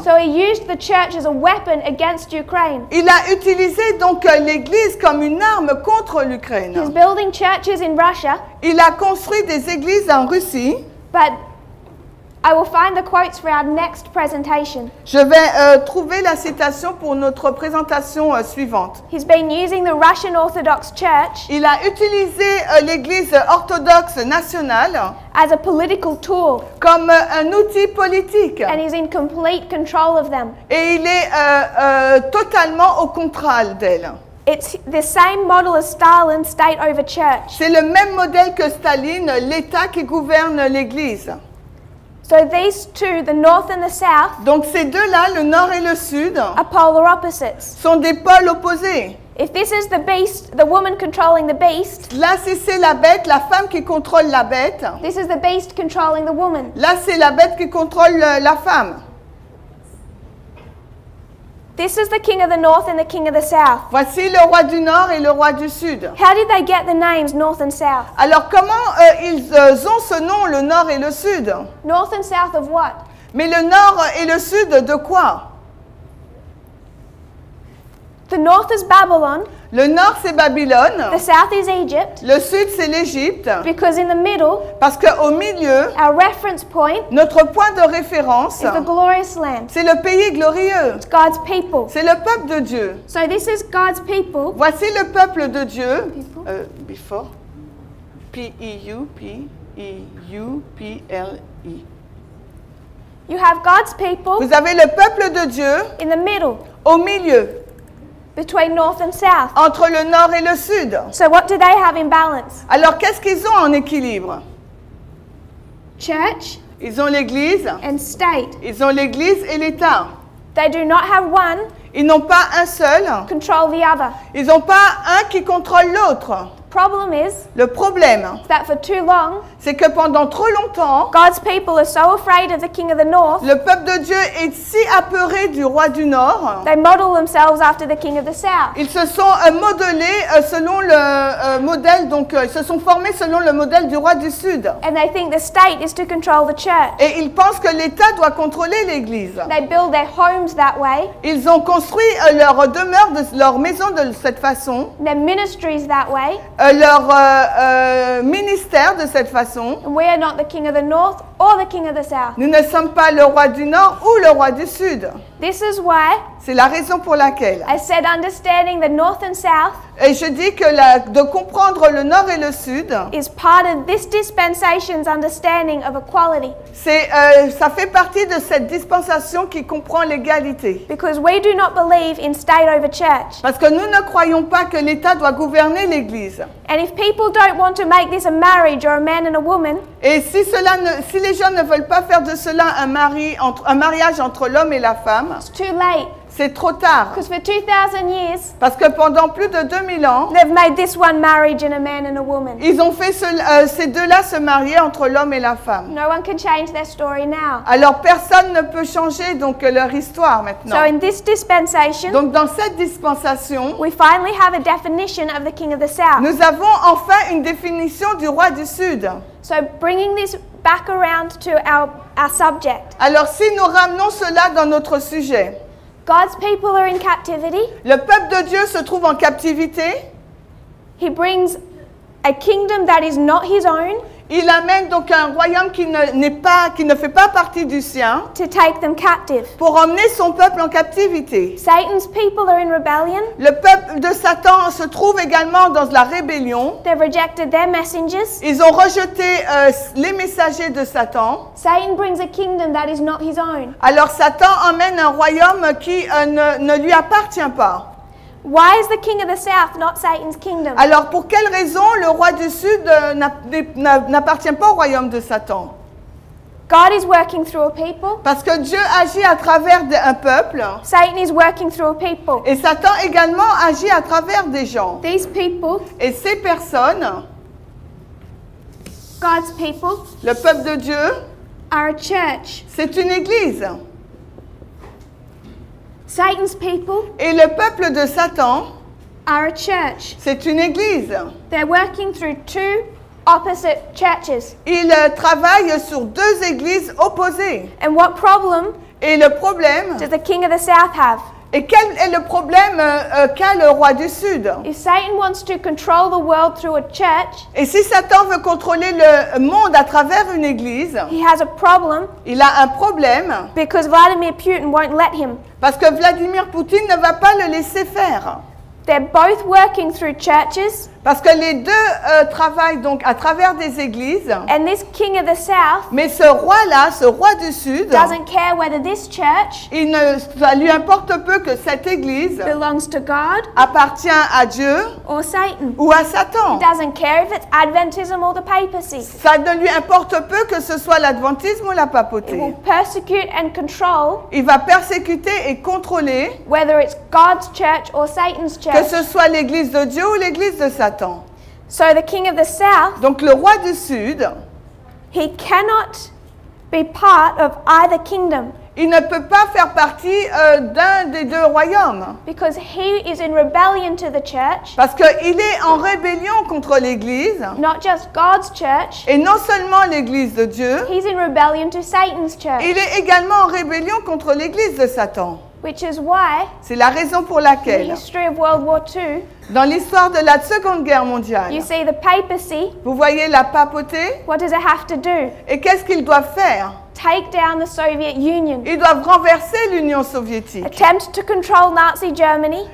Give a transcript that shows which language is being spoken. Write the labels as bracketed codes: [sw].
[en] So he used the church as a weapon against Ukraine. [fr] Il a utilisé donc l'Église comme une arme contre [en] He's [fr] l'Ukraine. [en] building churches in Russia, [fr] Il a construit des églises en Russie. [en] but I will find the quotes for our next presentation. [fr] Je vais trouver la citation pour notre présentation suivante. [en] He's been using the Russian Orthodox Church [fr] Il a utilisé l'Église orthodoxe nationale [en] as a political tool, [fr] comme un outil politique. [en] and he's in complete control of them. [fr] Et il est totalement au contrôle d'elle. [en] It's the same model as Stalin, state over church. [fr] C'est le même modèle que Staline, l'État qui gouverne l'Église. [en] So these two, the North and the South, [fr] Donc ces deux-là, le nord et le sud, [en] are polar opposites. [fr] sont des pôles opposés. [en] If this is the beast, the woman controlling the beast, [fr] Là, si c'est la bête, la femme qui contrôle la bête. [en] this is the beast controlling the woman. [fr] Là, c'est la bête qui contrôle la femme. [en] This is the king of the North and the king of the South. [fr] Voici le roi du nord et le roi du sud. [en] How did they get the names North and South? [fr] Alors, comment ils ont ce nom, le nord et le sud? [en] North and South of what? [fr] Mais le nord et le sud de quoi? [en] The North is Babylon, [fr] Le nord, c'est Babylone. [en] the South is Egypt, [fr] Le sud, c'est l'Égypte. [en] because in the middle, [fr] Parce qu'au milieu, [en] our reference point [fr] notre point de référence, [en] is the glorious land. [fr] c'est le pays glorieux. [en] It's God's people. [fr] C'est le peuple de Dieu. [en] So this is God's people. [fr] Voici le peuple de Dieu. [en] People. [fr] Before. P-E-U, P-E-U, P-L-E. [en] You have God's people [fr] Vous avez le peuple de Dieu [en] in the middle, [fr] au milieu, [en] between North and South. [fr] entre le nord et le sud. [en] So what do they have in balance? [fr] Alors, qu'est-ce qu'ils ont en équilibre? [en] Church [fr] Ils ont l'Église, [en] and state. [fr] ils ont l'Église et l'État. [en] They do not have one [fr] Ils n'ont pas un seul, [en] control the other. [fr] ils n'ont pas un qui contrôle l'autre. [en] Problem is [fr] Le problème, [en] that for too long, [fr] c'est que pendant trop longtemps, [en] God's people are so afraid of the king of the north, [fr] le peuple de Dieu est si apeuré du roi du Nord, [en] they model themselves after the king of the south. [fr] ils se sont modelés selon le modèle, donc ils se sont formés selon le modèle du roi du Sud. [en] And they think the state is to control the church. [fr] Et ils pensent que l'État doit contrôler l'Église. [en] They build their homes that way, [fr] Ils ont construit leur demeure, leur maison de cette façon, [en] their ministries that way, [fr] leur ministère de cette façon. [en] and we are not the king of the north or the king of the south. [fr] Nous ne sommes pas le roi du Nord ou le roi du Sud. [en] This is why [fr] C'est la raison pour laquelle. [en] I said understanding the north and south [fr] Et je dis que de comprendre le Nord et le Sud, [en] is part of this dispensation's understanding of equality, [fr] ça fait partie de cette dispensation qui comprend l'égalité. [en] because we do not believe in state over church. [fr] Parce que nous ne croyons pas que l'État doit gouverner l'Église. [en] And if people don't want to make this a marriage or a man and a woman, [fr] Et si les gens ne veulent pas faire de cela un mariage entre l'homme et la femme, [en] it's too late, [fr] c'est trop tard. [en] because for 2,000 years [fr] Parce que pendant plus de 2000 ans, [en] they've made this one marriage and a man and a woman. [fr] ils ont fait ces deux-là se marier entre l'homme et la femme. [en] No one can change their story now. [fr] Alors personne ne peut changer donc leur histoire maintenant. [en] So in this dispensation, [fr] Donc dans cette dispensation, [en] we finally have a definition of the king of the south. [fr] nous avons enfin une définition du roi du Sud. [en] So bringing this back around to our subject. [fr] Alors si nous ramenons cela dans notre sujet, [en] God's people are in captivity. [fr] le peuple de Dieu se trouve en captivité. [en] He brings a kingdom that is not his own. [fr] il amène donc un royaume qui ne fait pas partie du sien [en] to take them captive. [fr] pour emmener son peuple en captivité. [en] Satan's people are in rebellion. [fr] Le peuple de Satan se trouve également dans la rébellion. [en] They've rejected their messengers. [fr] Ils ont rejeté les messagers de Satan. [en] Satan brings a kingdom that is not his own. [fr] Alors Satan emmène un royaume qui ne lui appartient pas. [en] Why is the king of the south not Satan's kingdom? [fr] Alors pour quelle raison le roi du sud n'appartient pas au royaume de Satan? [en] God is working through a people. [fr] Parce que Dieu agit à travers un peuple. [en] Satan is working through a people. [fr] Et Satan également agit à travers des gens. [en] These people, [fr] Et ces personnes, [en] God's people, [fr] le peuple de Dieu, [en] are a church. [fr] c'est une église. [en] Satan's people [fr] Et le peuple de Satan, [en] are a church. [fr] c'est une église. [en] They're working through two opposite churches. [fr] Ils travaillent sur deux églises opposées. [en] And what problem [fr] Et le problème, [en] does the king of the south have? [fr] et quel est le problème qu'a le roi du sud? [en] If Satan wants to control the world through a church, [fr] Et si Satan veut contrôler le monde à travers une église, [en] he has a problem [fr] il a un problème [en] because Vladimir Putin won't let him. [fr] parce que Vladimir Poutine ne va pas le laisser faire. [en] They're both working through churches, [fr] Parce que les deux travaillent donc à travers des églises. [en] and this king of the south [fr] Mais ce roi-là, ce roi du Sud, [en] doesn't care whether this church [fr] ça lui importe peu que cette église [en] belongs to God [fr] appartient à Dieu [en] or Satan. [fr] ou à Satan. [en] He doesn't care if it's Adventism or the papacy. [fr] Ça ne lui importe peu que ce soit l'adventisme ou la [en] It will [fr] papauté. [en] persecute and control [fr] Il va persécuter et contrôler, [en] whether it's God's church or Satan's [fr] que [en] church. [fr] ce soit l'église de Dieu ou l'église de Satan. [en] So the king of the south, [fr] Donc le roi du Sud, [en] he cannot be part of either kingdom [fr] il ne peut pas faire partie d'un des deux royaumes. [en] because he is in rebellion to the church, [fr] Parce qu'il est en rébellion contre l'église. [en] not just God's church, [fr] Et non seulement l'église de Dieu, [en] he's in rebellion to Satan's church, [fr] il est également en rébellion contre l'église de Satan. [en] which is why [fr] C'est la raison pour [en] in the [fr] laquelle, [en] history of World War II, [fr] dans l'histoire de la Seconde Guerre [en] you [fr] mondiale, [en] see the papacy, [fr] vous voyez la papauté, [en] what does it have to do? [fr] et qu'est-ce qu'ils doivent faire? [en] Take down the Soviet Union, [fr] Ils doivent renverser l'Union soviétique. [en] attempt to control Nazi Germany,